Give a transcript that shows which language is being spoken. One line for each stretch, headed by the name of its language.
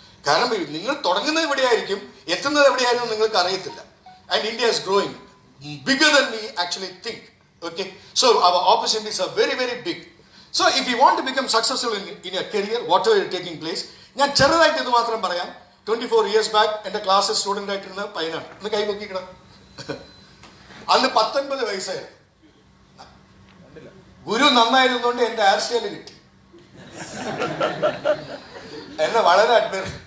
Malayalam: കാരണം നിങ്ങൾ തുടങ്ങുന്നത് എവിടെയായിരിക്കും, എത്തുന്നത് എവിടെയായിരുന്നു നിങ്ങൾക്ക് അറിയത്തില്ല.
English: And India is growing bigger than we actually think. Okay, so our opportunities are very, very big. So if you want to become successful in your career, whatever is taking place,
Malayalam: ഞാൻ ചെറുതായിട്ട് ഇത് മാത്രം പറയാം.
English: 24 years back
Malayalam: എൻ്റെ ക്ലാസ്സിൽ student ആയിട്ടിരുന്ന പയ്യനാണ്. ഒന്ന് കൈ നോക്കിക്കണം. അന്ന് 19 വയസ്സായിരുന്നു. ഗുരു നന്നായിരുന്നുകൊണ്ട് എൻ്റെ ഹെയർ സ്റ്റൈല് കിട്ടി. എന്നെ വളരെ അഡ്മയർ.